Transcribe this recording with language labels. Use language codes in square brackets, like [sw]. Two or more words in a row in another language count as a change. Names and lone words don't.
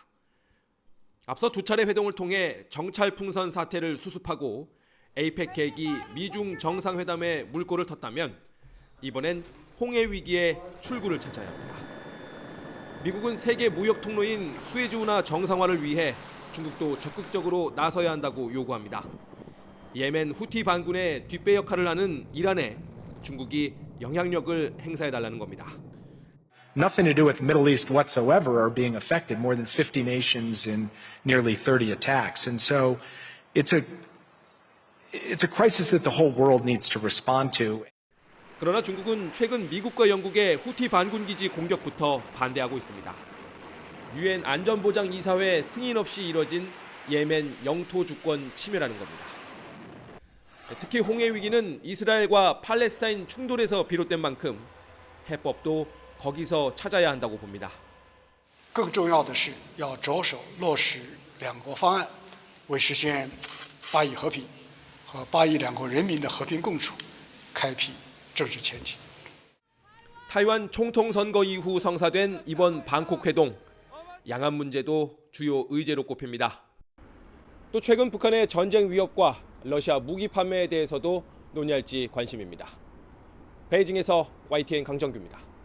[ko] 앞서 두 차례 회동을 통해 정찰 풍선 사태를 수습하고 에이펙 계기 미중 정상회담에 물꼬를 텄다면 이번엔 홍해 위기의 출구를 찾아야 합니다. 미국은 세계 무역 통로인 수에즈 운하 정상화를 위해 중국도 적극적으로 나서야 한다고 요구합니다. 예멘 후티 반군의 뒷배 역할을 하는 이란에 중국이 영향력을 행사해달라는 겁니다. [en] Nothing to do with the Middle East whatsoever are being affected. More than 50 nations in nearly 30 attacks. And so it's a crisis that the whole world needs to respond to. [ko] 그러나 중국은 최근 미국과 영국의 후티 반군 기지 공격부터 반대하고 있습니다. 유엔 안전보장이사회 승인 없이 이뤄진 예멘 영토 주권 침해라는 겁니다. 특히 홍해 위기는 이스라엘과 팔레스타인 충돌에서 비롯된 만큼 해법도 거기서 찾아야 한다고 봅니다. [zh] 更重要的是要着手落实两国方案，为实现巴以和平和巴以两国人民的和平共处开辟政治前景。 [ko] 타이완 총통 선거 이후 성사된 이번 방콕 회동, 양안 문제도 주요 의제로 꼽힙니다. 또 최근 북한의 전쟁 위협과 러시아 무기 판매에 대해서도 논의할지 관심입니다. 베이징에서 YTN 강정규입니다.